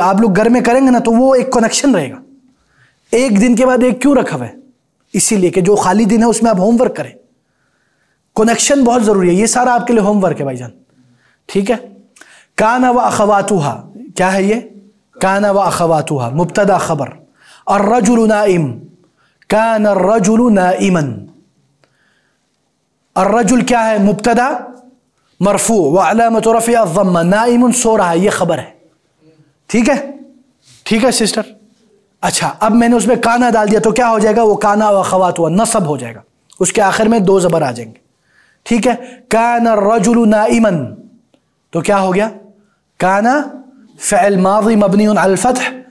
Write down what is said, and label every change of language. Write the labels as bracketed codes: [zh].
[ur] آپ لوگ گھر میں کریں گے نا تو وہ ایک کنیکشن رہے گا. ایک دن کے بعد ایک کیوں رکھا ہوا ہے؟ اسی لیے کہ جو خالی دن ہے اس میں آپ ہوم ورک کریں. کنیکشن بہت ضروری ہے. یہ سارا آپ کے لیے ہوم ورک ہے بھائی جان. ٹھیک ہے. کانا و اخواتھا کیا ہے یہ؟ کانا و اخواتھا مبتدا خبر. [ar] الرجل نائم کان الرجل نائما. الرجل [ur] کیا ہے؟ [ar] مبتدا مرفوع وعلامۃ رفعہ الضمہ. [ur] نائم سو رہا ہے یہ خبر ہے. ٹھیک ہے ٹھیک ہے سسٹر. اچھا اب میں نے اس میں کانا ڈال دیا تو کیا ہو جائے گا؟ وہ کانا و اخواتھا نصب ہو جائے گا. اس کے آخر میں دو زبر آ جائیں گے. ٹھیک ہے. [ar] کان الرجل نائما [ur] تو کیا ہو گیا؟ [ar] کانا فعل ماضی مبنی علی الفتح.